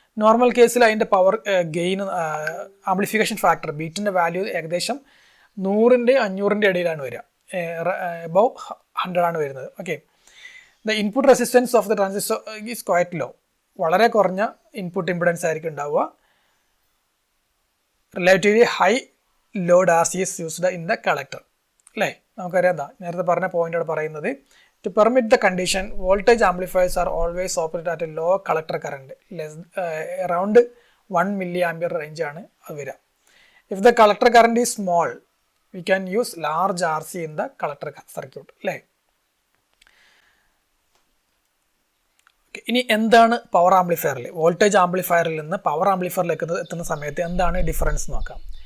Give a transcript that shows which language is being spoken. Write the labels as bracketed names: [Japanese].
[Malayalam] Normal കേസിൽ അതിൻ്റെ power gain amplification factor ബീറ്റിൻ്റെ value ഏകദേശം 100-ൻ്റെ 500-ൻ്റെ ഇടയിലാണ് വരിക. [English] above [Malayalam] 100 ആണ് വരുന്നത്. [English] Okay, the input resistance of the transistor is quite low. [Malayalam] വളരെ കുറഞ്ഞ ഇൻപുട്ട് ഇമ്പിഡൻസ് ആയിരിക്കും ഉണ്ടാവുക. [English] Relatively high load RC is used in the collector. [Malayalam] അല്ലേ, നമുക്കറിയാം എന്താ നേരത്തെ പറഞ്ഞ പോയിൻ്റാണ് പറയുന്നത്. [English] to permit the condition voltage amplifiers are always operate at a low collector current around 1 milliampere [Malayalam] റേഞ്ചാണ് അത് വരിക. [English] If the collector current is small we can use large RC in the collector circuit. [Malayalam] അല്ലേ, ഇനി എന്താണ് power ആംപ്ലിഫയറിൽ voltage ആംപ്ലിഫയറിൽ നിന്ന് power ആംപ്ലിഫയറിലേക്ക് എത്തുന്ന സമയത്ത് എന്താണ് ഡിഫറൻസ് നോക്കാം.